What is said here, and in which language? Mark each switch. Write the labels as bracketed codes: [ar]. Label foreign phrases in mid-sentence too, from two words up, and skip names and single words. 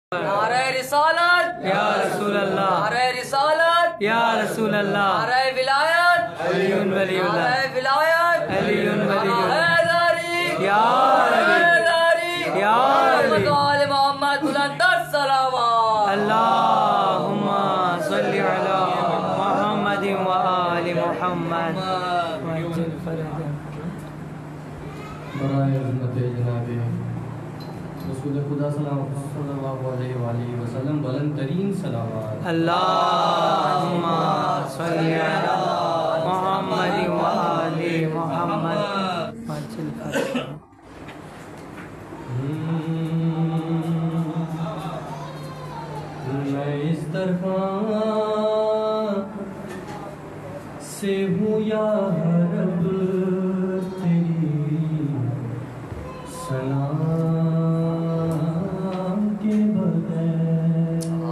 [ur] نعرۂ رسالت [ar] يا رسول الله, [ur] نعرۂ رسالت [ar] يا رسول الله, [ur] نعرۂ ولایت [ar] علي ولي الله, [ur] نعرۂ ولایت [ar] علي ولي الله, [ur] हैदरी या हैदरी या آل محمد بلند تر صلوات [ar] اللهم صل على محمد وآل محمد وعجل فرجك. [ur] برائے رحمت جناب رسول خدا [ar] صلى الله عليه وسلم [ur] بلند ترین صلوات. [ar] اللهم صل على محمد وآل محمد وعجل فرجك. [ur] میں اس طرح سے ہوں یا رب تیری ثنا کے بغیر.